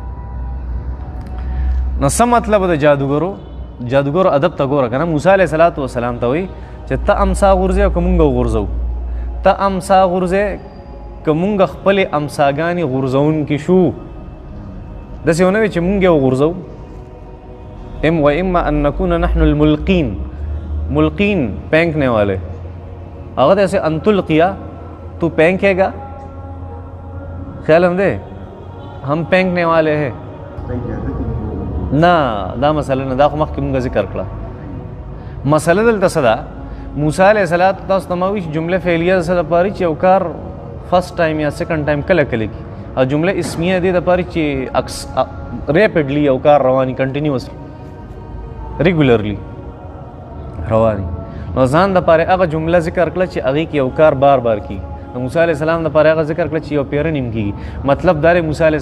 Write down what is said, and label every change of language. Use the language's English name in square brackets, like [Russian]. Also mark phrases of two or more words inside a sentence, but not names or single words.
[Pashto] نو څه مطلب د جادوګرو ادب ته ګوره که نه موسی علیه صلات وسلام ته وایي چې ته امسا غورځې او که مونږ وغورځو ته امسا غورځې که مونږ خپلې امساګانې غورځونکي شو داسې ونه وي چې مونږ یې وغورځو [Arabic] و اما ان نكون نحن الملقین [Urdu] ملقین پھینکنے والے [Pashto] هغه داسې [Arabic] ان تلقیه [Urdu] تو پھینکے گا [Pashto] خیال هم دی هم [Urdu] پھینکنے والے ہے [Pashto] نه دا مسله نه دا خو مخکې مونږ ذکر کړه مسله دلته څه ده موسی علیه السلام تاسو ته ما وایي چې جمله فعلیه د څه دپاره چې یو کار [English] first time [Pashto] یا [English] second time [Pashto] کله کله کی او جمله اسمیه دې دپاره چې ریپډلی یو کار رواني [English] continuously regularly [Pashto] رواني نو ځان دپاره هغه جمله ذکر کړه چې هغې کې یو کار بار بار کیږي د موسی علیه السلام دپاره هغه ذکر کړه چې یو پیره نیم کېږي مطلب دا دی موسی علیه